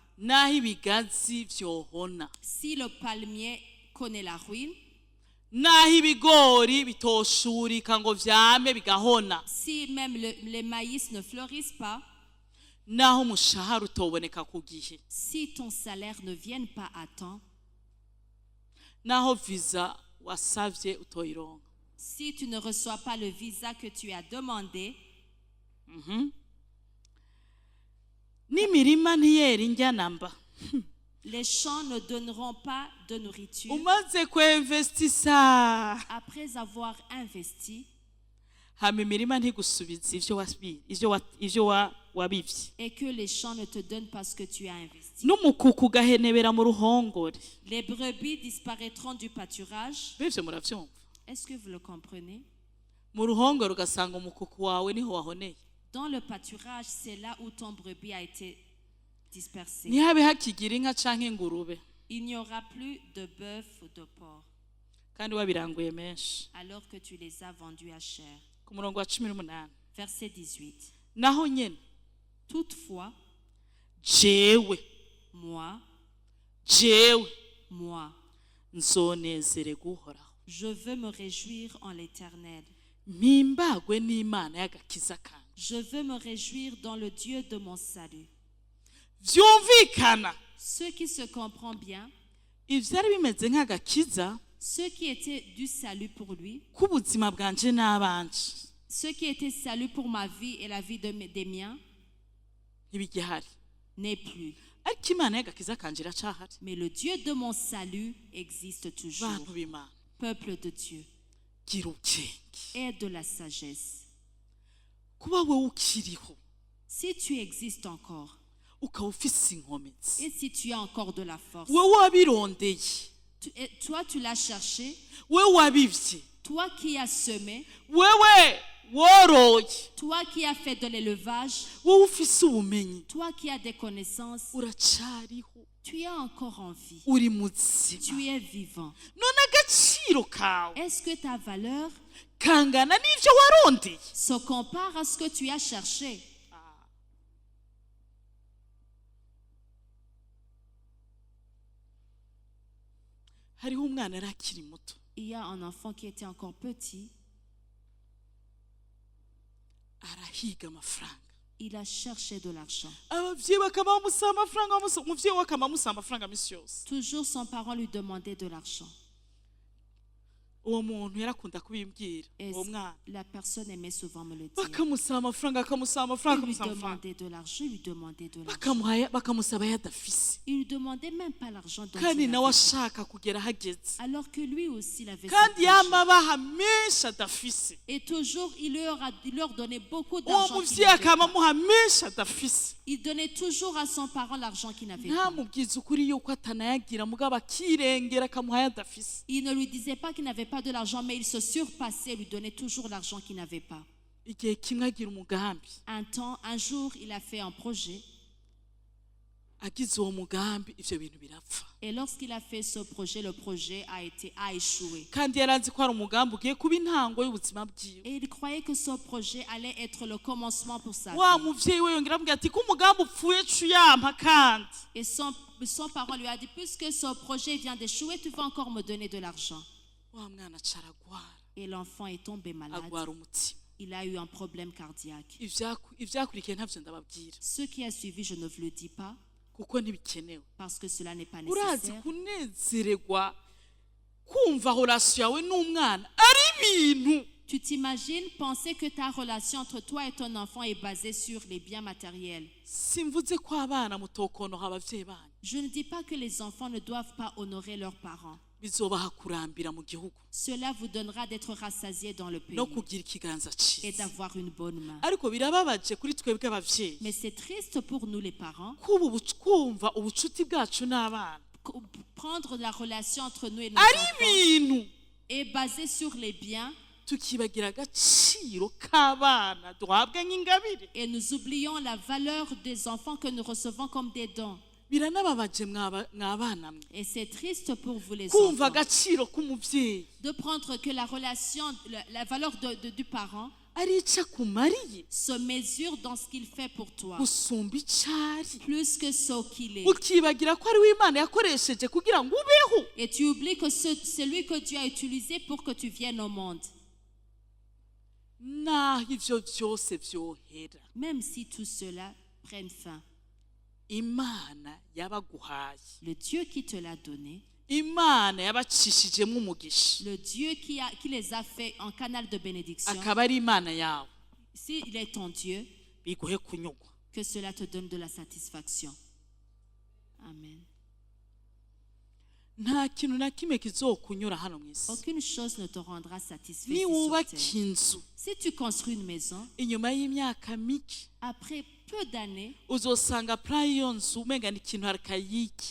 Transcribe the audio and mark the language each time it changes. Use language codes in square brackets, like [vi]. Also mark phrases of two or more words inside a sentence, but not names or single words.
[rn] naho ibigazi vyohona [fr] si le palmier connaît la ruine, [rn] naho ibigori bitoshurika ngo vyame bigahona [fr] si même les maïs ne fleurissent pas, [rn] naho umushahara utoboneka ku gihe [fr] si ton salaire ne vient pas à temps, [rn] naho visa wasavye utoyironka [fr] si tu ne reçois pas le visa que tu as demandé, [rn] n'imirima ntiyera indya namba [fr] les champs ne donneront pas de nourriture. [rn] umaze kwinvestisa [fr] Après avoir investi [rn] hama imirima ntigusubiza ivyo wabivye [fr] et que les champs ne te donnent pas ce que tu as investi. [rn] n'umukuku ugahenebera mu ruhongore [fr] Les brebis disparaîtront du pâturage. [rn] bivyo muravyumva [fr] Est-ce que vous le comprenez? [rn] mu ruhongore ugasanga umukuku wawe niho wahoneye [fr] Dans le pâturage, c'est là où ton brebis a été dispersé. [rn] ntihabe hakigira inka canke ingurube [fr] Il n'y aura plus de bœuf ou de porc, [rn] kandi wabiranguye menshi [fr] alors que tu les as vendus à cher. [rn] ku murongo wa 18 [fr] Verset 18. [rn] naho nyene [fr] Toutefois, [rn] jewe [fr] moi, [rn] nzonezererwa uhoraho [fr] je veux me réjouir en l'Éternel. [rn] mpimbagwe n'Imana y'agakiza kanje [fr] Je veux me réjouir dans le Dieu de mon salut. [rn] vyumvikana [fr] Ce qui se comprend bien, [rn] ivyari bimeze nk'agakiza [fr] ce qui était du salut pour lui, [rn] k'ubuzima bwanje n'abanje [fr] ce qui était salut pour ma vie et la vie des miens, [rn] ntibigihari [fr] n'est plus. [rn] ariko Imana y'agakiza kanje iracahari [fr] Mais le Dieu de mon salut existe toujours. [rn] bantu b'Imana [fr] Peuple de Dieu, [rn] gira ubwenge [fr] aie de la sagesse. [rn] kuba wewe ukiriho [fr] Si tu existes encore, [rn] ukaba ufise inkomezi [fr] et si tu as encore de la force, [rn] wewe wabirondeye [fr] toi tu l'as cherché, [rn] wewe wabivye [fr] toi qui as semé, [rn] wewe woroye [fr] toi qui as fait de l'élevage, [rn] wowe ufise ubumenyi [fr] toi qui as des connaissances, [rn] uracariho [fr] tu es encore en vie. [rn] uri [fr] Tu [rn] muzima [fr] es vivant. [rn] none agaciro agaciro kawe [fr] Est-ce que ta valeur [rn] kangana n'ivyo warondeye? [fr] se compare à ce que tu as cherché? [rn] hariho umwana yari akiri muto [fr] Il y a un enfant qui était encore petit. [rn] arahiga amafaranga, [fr] Il a cherché de l'argent. [rn] abavyeyi bakaba bamusaba amafaranga, umuvyeyi we akaba amusaba amafaranga misi yose. [fr] Toujours son parent lui demandait de l'argent. [rn] uwo muntu yarakunda kubimbwira, [fr] Et [rn] uwo mwana [fr] la personne aimait souvent me le dire. [rn] bakamusaba amafaranga, akamusaba amafaranga, [fr] Il lui [rn] akamusaba amafaranga, [fr] demandait de l'argent, il lui demandait de l'argent. [rn] bakamusaba yadafise, [fr] Il lui demandait même pas l'argent dont [rn] kandi [fr] il [rn] nawe [fr] avait. [rn] ashaka kugera ahageze, [fr] Alors que lui aussi il avait ce [rn] kandi [fr] projet. [rn] yama abaha menshi adafise. [fr] Et toujours il leur donnait beaucoup [rn] uwo [fr] d'argent. qu'il [rn] muvyeyi [fr] n'avait [rn] akaba [fr] pas. [rn] amuha menshi adafise. [fr] Il donnait toujours à son parent l'argent qu'il n'avait pas. [rn] ntamubwiza ukuri yuko atanayagira, mugabo akirengera akamuha yadafise. [fr] Il ne lui disait pas qu'il n'avait pas de l'argent, mais il se surpassait, lui donnait toujours l'argent qu'il n'avait pas. [rn] igihe kimwe agira umugambi, [fr] Un jour, il a fait un projet. [rn] agize uwo mugambi ivyo bintu birapfa, [fr] Et lorsqu'il a fait ce projet, le projet a échoué. [rn] kandi yarazi ko ari umugambi ugiye kuba intango y'ubuzima bwiwe. [fr] Et il croyait que ce projet allait être le commencement pour sa [rn] wa [fr] vie. [rn] muvyeyi we yongera amubwira ati ko umugambi upfuye cu yampa kandi. [fr] Et son parent lui a dit, puisque ce projet vient d'échouer, tu vas encore me donner de l'argent. [rn] wa mwana aca aragwara, [fr] Et l'enfant est tombé malade. [rn] agwara umutima. [fr] Il a eu un problème cardiaque. [rn] ivyakurikiye ntavyo ndababwira [fr] Ce qui a suivi, je ne vous le dis pas, [rn] kuko ntibikenewe. [fr] parce que cela n'est pas [rn] urazi [fr] nécessaire. [rn] kunezererwa kumva relation yawe n'umwana ari ibintu [fr] Tu t'imagines penser que ta relation entre toi et ton enfant est basée sur les biens matériels. [rn] simvuze ko abana mutokonoha abavyeyi banyu, [fr] Je ne dis pas que les enfants ne doivent pas honorer leurs parents. [rn] bizobaha kurambira mu gihugu [fr] Cela vous donnera d'être rassasiés dans le pays [rn] no kugira ikiganza [fr] et [rn] ciza. [fr] d'avoir une bonne main. [rn] ariko birababaje kuri twebwe abavyeyi [fr] Mais c'est triste pour nous les parents, [rn] kumva ubucuti bwacu n'abana [fr] prendre la relation entre nous et nos [rn] ari [fr] enfants [rn] ibintu [fr] est basée sur les biens [rn] tukibagira agaciro k'abana duhabwa nk'ingabire. [fr] et nous oublions la valeur des enfants que nous recevons comme des dons. [rn] biranababaje mwabana mwe [fr] Et c'est triste pour vous les [rn] kumva [fr] enfants [rn] agaciro k'umuvyeyi [fr] de prendre que la relation, la valeur du parent [rn] ari ico akumariye [fr] se mesure dans ce qu'il fait pour toi, [rn] gusumba ico ari, [fr] plus que ce qu'il est. [rn] ukibagira ko ari we Imana yakoresheje kugira ngo ubeho. [fr] Et tu oublies que c'est lui que Dieu a utilisé pour que tu viennes au monde. [rn] naho ivyo vyose vyohera, [fr] Même si tout cela prenne fin, [rn] Imana yabaguhaye, [fr] le Dieu qui te l'a donné, [rn] Imana yabacishijemo umugisha, [fr] le Dieu qui les a fait en canal de bénédiction, [rn] akaba ari Imana yawe, [fr] s'il est ton Dieu, [rn] biguhe kunyugwa. [fr] que cela te donne de la satisfaction. Amen. [rn] nta kintu na kimwe kizokunyura hano mw'isi. [fr] Aucune chose ne te rendra satisfait [rn] ni [fr] ici sur [rn] wubaka [fr] terre. [rn] inzu [fr] Si tu construis une maison, [rn] inyuma y'imyaka mike [fr] après peu d'années, [rn] uzosanga plan y'iyo nzu umenga ni ikintu arikayiki.